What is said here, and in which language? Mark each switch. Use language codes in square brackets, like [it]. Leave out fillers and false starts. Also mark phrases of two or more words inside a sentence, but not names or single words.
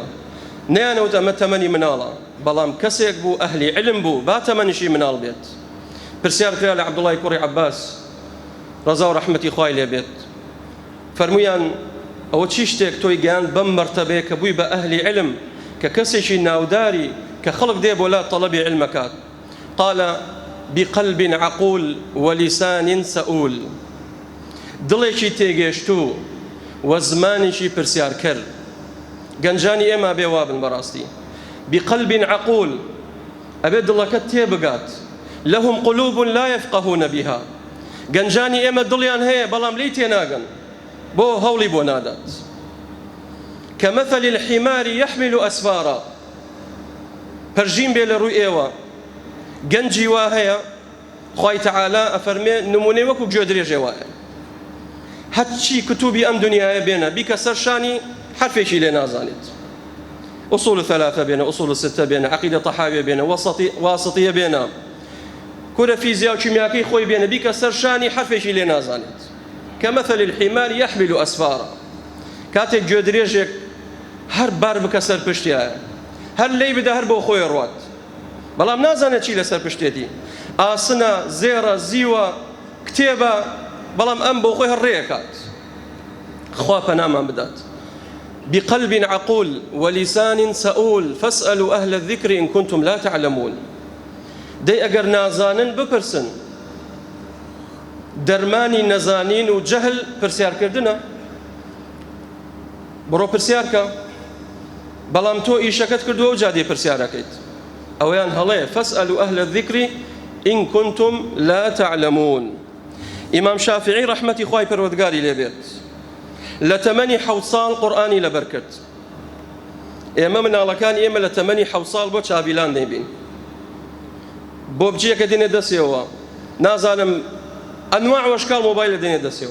[ckb] نەیانەوت ئەمە تەمەنی مناڵە، بەڵام کەسێک بوو ئەهلی علم بوو با تەمەنیشی مناڵ بێت. پرسیار کرا لە عەبدوڵای کوڕی عەباس ڕەزا و ڕەحمەتی خوای لێ بێت، فەرموویان ئەوە چی شتێک تۆی گەیاند بەم مەرتەبەیە کە بووی بە ئەهلی علم، کە کەسێکی ناوداری کە خەڵک دێ بۆ لا تەڵەبی علمەکات؟ [ar] قال بقلب عقول ولسان سؤول. [ckb] دڵێکی تێگەشتوو و زمانێکی پرسیارکەر. گەنجانی ئێمە بێ وابن بەڕاستی. [ar] بقلب عقول، [ckb] ئەبێ دڵەکەت تێبگات. [ar] لهم قلوب لا يفقهون بها. [ckb] گەنجانی ئێمە دڵیان هەیە بەڵام لی تێناگەن، بۆ هەوڵی بۆ نادات. [ar] كمثل الحمار يحمل أسفارا. [ckb] پەرژین بێ لە ڕووی ئێوە، گەنجی وا هەیە، خوای تەعالا ئەفەرمێ نمونەی وەکو گوێ درێژێ وایە. هەرچی کتوبی ئەم دنیاە بێنە بیکە سەر شانی حرفێکی لێ نازانێت. ئوصول ثلاثة بێنە، ئوصول ستة بێنە، عەقیدە تەحاویە بێنە، واسطیە بێنە، کورە فیزیا و کیمیاکەی خۆی بێنە بیکە سەر شانی حرفێکی لێ نازانێت. [ar] كمثل الحمار يحمل أسفارا. [ckb] کاتێک گوێ درێژێک هەر بار بکە سەر پشتیایە، هەر لێی بدە هەر بۆ خۆی ڕوات، بەڵام نازانێت چی لەسەر پشتێتی، ئاسنە، زێرە، زیوە، کتێبە، بەڵام ئەم بۆ خۆی هەڕێیەکات. خوا پەنامان بدات. [ar] بقلب عقول ولسان سؤول فاسألوا أهل الذكر إن كنتم لا تعلمون. [ckb] دەی ئەگەر نازانن بپرسن. دەرمانی نەزانین و جەهل پرسیارکردنە. بڕۆ پرسیارکە، بەڵام تۆ ئیشەکەت کردووە و جا دێ پرسیارەکەیت. ئەویان هەڵەیە [ar] فاسألوا أهل الذكر إن كنتم لا تعلمون. [ckb] ئیمام شافعی ڕەحمەتی خوای پەروەردگاری لێ بێت لە تەمەنی 7 ساڵ قورئانی لەبەر کرد. ئێمە مناڵەکانی ئێمە لە تەمەنی 7 ساڵ بۆ چاویلان دەیبین، بۆ بچیەکە دێنێ دەستێەوە، نازانم [ar] ئەنواع وەشکال [ckb] مۆبایلە دێنێ دەستێەوە.